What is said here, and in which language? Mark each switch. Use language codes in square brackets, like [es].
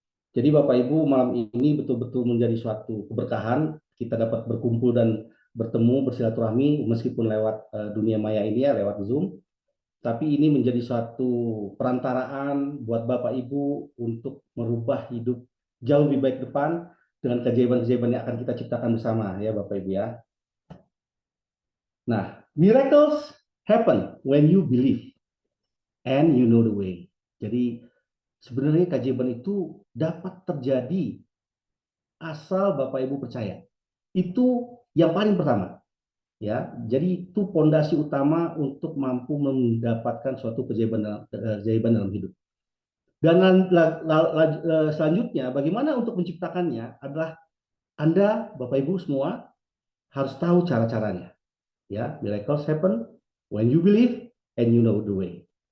[id] Jadi Bapak Ibu malam ini betul-betul menjadi suatu keberkahan kita dapat berkumpul dan bertemu bersilaturahmi meskipun lewat dunia maya ini ya lewat Zoom. Tapi ini menjadi suatu perantaraan buat Bapak Ibu untuk merubah hidup jauh lebih baik depan dengan keajaiban-keajaiban yang akan kita ciptakan bersama ya Bapak Ibu ya. Nah, [en] miracles happen when you believe and you know the way. [id] Jadi sebenarnya keajaiban itu dapat terjadi asal Bapak Ibu percaya. Itu yang paling pertama. Ya, jadi itu pondasi utama untuk mampu mendapatkan suatu keajaiban dalam hidup. Dan selanjutnya, bagaimana untuk menciptakannya adalah Anda, Bapak Ibu semua, harus tahu cara-caranya. [en] Ya, miracles happen when you believe and you know the way.